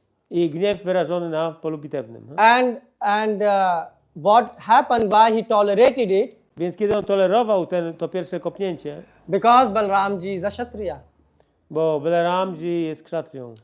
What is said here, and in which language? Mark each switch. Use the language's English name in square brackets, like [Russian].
[Polish] i gniew wyrażony na polu bitewnym. [English] and what happened, why he tolerated it, [Polish] Więc kiedy on tolerował to pierwsze kopnięcie, [English] because Balramji is a Kshatriya, [Polish] bo Balaramji jest kszatrią